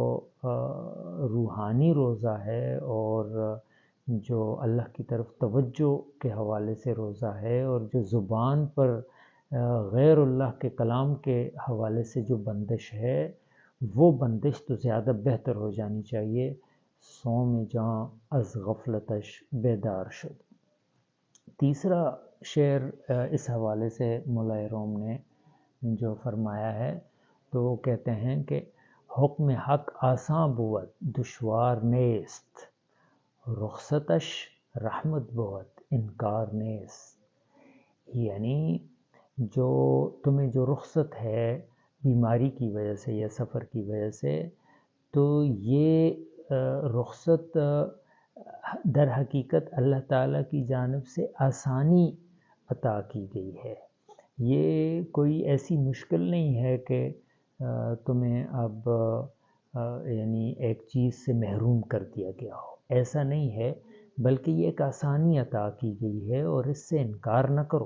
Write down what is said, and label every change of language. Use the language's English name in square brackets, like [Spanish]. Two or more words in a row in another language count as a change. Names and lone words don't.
[Urdu] روحانی روزہ ہے اور جو اللہ کی طرف توجہ کے حوالے سے روزہ ہے، اور جو زبان پر غیر اللہ کے کلام کے حوالے سے جو بندش ہے وہ بندش تو زیادہ بہتر ہو جانی چاہیے۔ [Persian] صوم جاں از غفلتش بیدار شد۔ [Urdu] تیسرا شعر اس حوالے سے مولا روم نے جو فرمایا ہے تو وہ کہتے ہیں کہ [Persian] حکم حق آساں بود دشوار نیست، رخصتش رحمت بود انکار نیست۔ [Urdu] یعنی جو تمہیں جو رخصت ہے بیماری کی وجہ سے یا سفر کی وجہ سے، تو یہ رخصت در حقیقت اللہ تعالیٰ کی جانب سے آسانی عطا کی گئی ہے، یہ کوئی ایسی مشکل نہیں ہے کہ تمہیں اب یعنی ایک چیز سے محروم کر دیا گیا ہو، ایسا نہیں ہے، بلکہ یہ ایک آسانی عطا کی گئی ہے، اور اس سے انکار نہ کرو۔